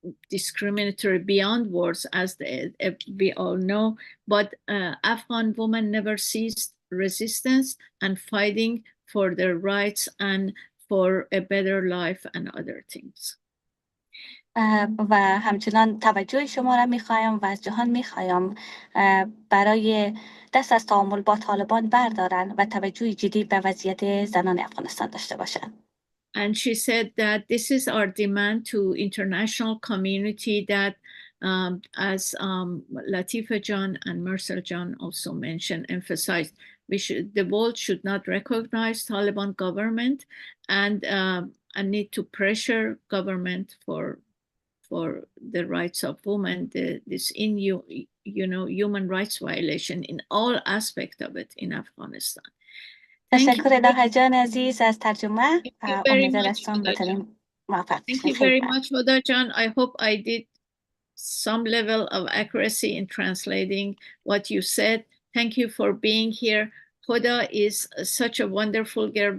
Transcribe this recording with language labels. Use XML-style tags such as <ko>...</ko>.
<en>discriminatory beyond words, as we all know, but Afghan women never ceased resistance and fighting for their rights and for a better life and other things.</en> <fa>و همچنان توجه شما را میخوایم و از جهان میخوایم برای دست از تعامل با طالبان بردارن و توجه جدی به وضعیت زنان افغانستان داشته باشند.</fa> <en>And she said that this is our demand to international community that, as Latifa John and Mercer John also mentioned, emphasized, the world should not recognize Taliban government and need to pressure government for the rights of women, this human rights violation in all aspects of it in Afghanistan.</en> <fa>تشکر الهه جان عزیز از ترجمه. امیدوارم بتونیم موفق بشیم.</fa> <en>Thank you very much, Hoda Jan. I hope I did some level of accuracy in translating what you said. Thank you for being here. Hoda is such a wonderful girl.</en>